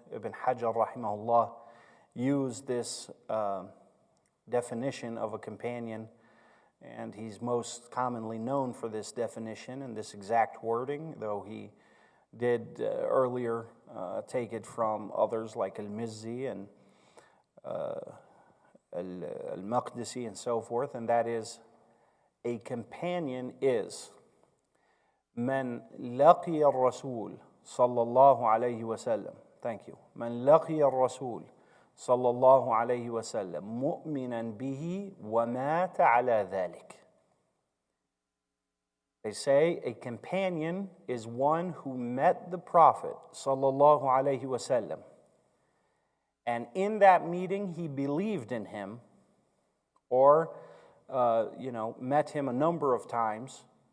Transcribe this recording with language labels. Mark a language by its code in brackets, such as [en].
[en] Ibn Hajar rahimahullah used this definition of a companion, and he's most commonly known for this definition and this exact wording, though he did earlier take it from others like Al-Mizzi and Al-Maqdisi and so forth, and that is, a companion is [ar] من لقي الرسول صلى الله عليه وسلم. [en] Thank you. [ar] من لقي الرسول صلى الله عليه وسلم مؤمنا به ومات على ذلك. [en] They say a companion is one who met the Prophet sallallahu alaihi wasallam, and in that meeting he believed in him, or met him a number of times.